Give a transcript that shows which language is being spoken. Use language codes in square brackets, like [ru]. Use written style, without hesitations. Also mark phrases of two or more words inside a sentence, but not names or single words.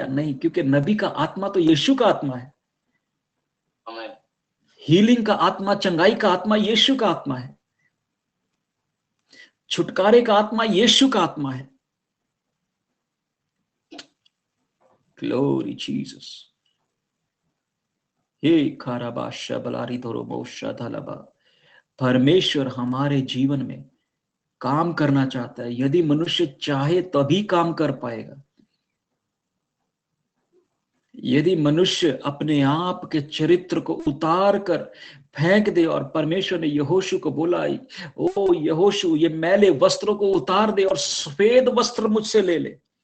[hi] नहीं, क्योंकि नबी का आत्मा तो यीशु का आत्मा है। हीलिंग का आत्मा, चंगाई का आत्मा यीशु का आत्मा है, छुटकारे का आत्मा यीशु का आत्मा है। [en] Glory Jesus. हे खाराबा शबलारी धोरोबो शधलबा। [hi] परमेश्वर हमारे जीवन में काम करना चाहता है। यदि मनुष्य चाहे तभी काम कर पाएगा। यदि मनुष्य अपने आप के चरित्र को उतार कर फेंक दे, और परमेश्वर ने यहोशू को बोला, ओ यहोशू, ये मैले वस्त्रों को उतार दे और सफेद वस्त्र मुझसे ले ले।